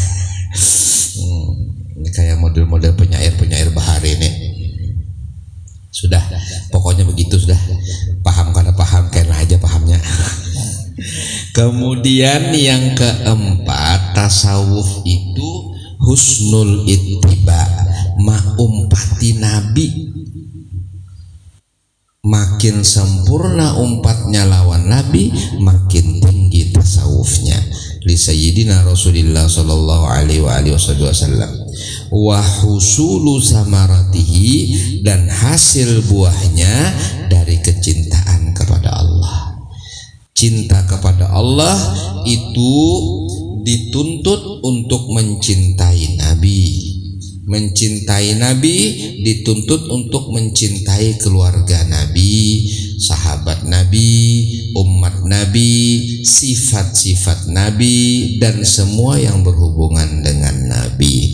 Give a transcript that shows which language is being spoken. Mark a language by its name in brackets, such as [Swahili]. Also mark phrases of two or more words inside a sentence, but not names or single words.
[Indonesian] Ini kayak model-model penyair bahari ini. Sudah, pokoknya begitu sudah. Paham karena paham, kena aja pahamnya. [Banjar] Kemudian yang keempat, tasawuf itu [Arabic] حسن الاتباع, [Banjar] umpati Nabi. Makin sempurna umpatnya lawan Nabi, makin tinggi tasawufnya. [Arabic] لسيدنا رسول الله صلى الله عليه وسلم. وحصول ثمراته, [Indonesian] dan hasil buahnya dari kecintaan kepada Allah. Cinta kepada Allah itu dituntut untuk mencintai Nabi. Mencintai Nabi dituntut untuk mencintai keluarga Nabi, sahabat Nabi, umat Nabi, sifat-sifat Nabi, dan semua yang berhubungan dengan Nabi.